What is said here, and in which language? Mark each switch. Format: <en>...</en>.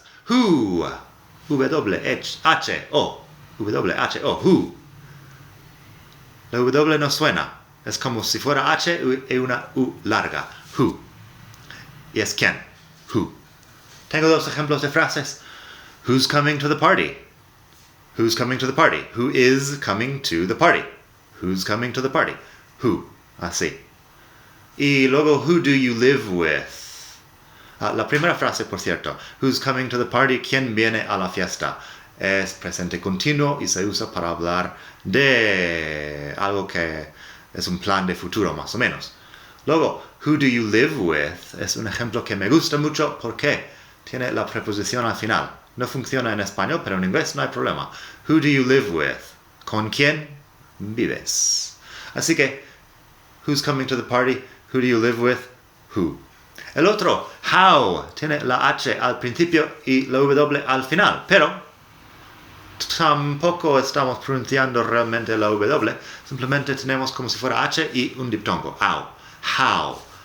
<en>Who, W-H-O, W-H-O, who.</en> <es>La W no suena, es como si fuera H y una U larga, who. Y es quién, who. Tengo dos ejemplos de frases.</es> <en>Who's coming to the party? Who's coming to the party? Who is coming to the party? Who's coming to the party? Who.</en> <es>Así. Y luego,</es> <en>who do you live with?</en> <es>La primera frase, por cierto,</es> <en>who's coming to the party?</en> <es>¿Quién viene a la fiesta? Es presente continuo y se usa para hablar de algo que es un plan de futuro, más o menos. Luego,</es> <en>who do you live with?</en> <es>Es un ejemplo que me gusta mucho porque tiene la preposición al final. No funciona en español, pero en inglés no hay problema.</es> <en>Who do you live with?</en> <es>¿Con quién vives? Así que,</es> <en>who's coming to the party? Who do you live with? Who.</en> <es>El otro, how, tiene la H al principio y la W al final, pero tampoco estamos pronunciando realmente la W, simplemente tenemos como si fuera H y un diptongo.</es> <en>How.</en>